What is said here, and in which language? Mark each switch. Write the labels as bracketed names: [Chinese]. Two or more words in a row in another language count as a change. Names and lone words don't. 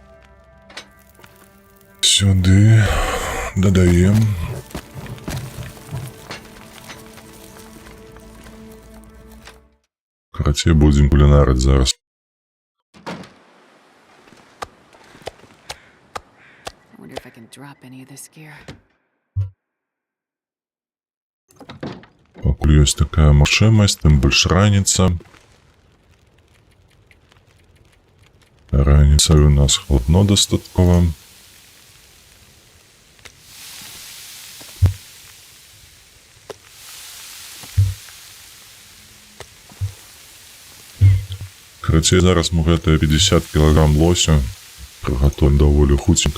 [Belarusian] Сюды дадаем. Карацей, будзем кулінарыць зараз. [English] I wonder if I can drop any of this gear. [Belarusian] Пакуль ёсць такая магчымасць, тым больш раніца. Раніцай у нас хладно дастаткова. Карацей, зараз мы гэтыя 50 кілаграм лося прыгатуем даволі хуценька.